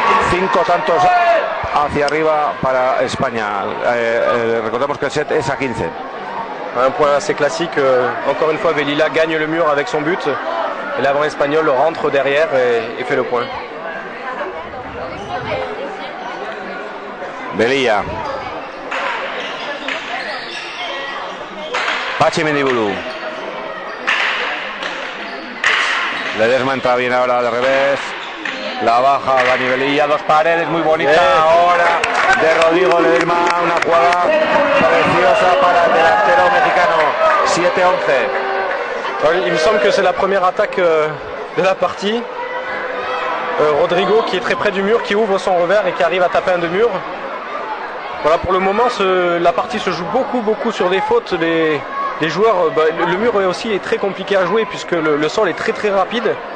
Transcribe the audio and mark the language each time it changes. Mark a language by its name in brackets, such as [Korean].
[Spanish] 6-11. 5 tantos hacia arriba para España. Recordemos que el set es a 15. [French] Un point assez classique. Encore une fois, Velilla gagne le mur avec son but. Et l'avant espagnol rentre derrière et fait le point. [Spanish] Velilla. Patxi Mendiburu. Ledesma entra bien ahora de revés. La baja Dani Velilla. Dos paredes muy bonitas ahora de Rodrigo Ledesma. Una jugada preciosa para el delantero mexicano. 7-11. [French] Il me semble que c'est la première attaque de la partie. Rodrigo qui est très près du mur, qui ouvre son revers et qui arrive à taper un de mur. Voilà, pour le moment, la partie se joue beaucoup sur des fautes. les joueurs, le mur aussi est très compliqué à jouer puisque le sol est très très rapide.